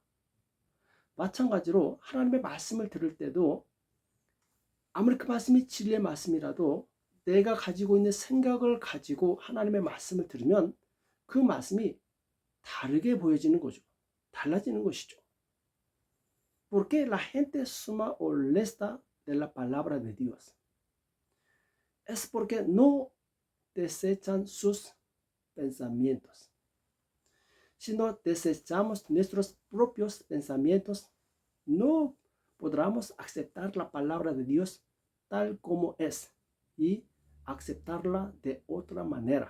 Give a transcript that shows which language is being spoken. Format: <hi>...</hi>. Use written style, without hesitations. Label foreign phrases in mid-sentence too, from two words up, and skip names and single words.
<ko>마찬가지로 하나님의 말씀을 들을 때도 아무리 그 말씀이 진리의 말씀이라도 내가 가지고 있는 생각을 가지고 하나님의 말씀을 들으면 그 말씀이 다르게 보여지는 거죠. 달라지는 것이죠.</ko> <es>Porque la gente suma o resta de la palabra de Dios. Es porque no desechan sus pensamientos. Si no desechamos nuestros propios pensamientos, no podremos aceptar la palabra de Dios tal como es y aceptarla de otra manera.</es>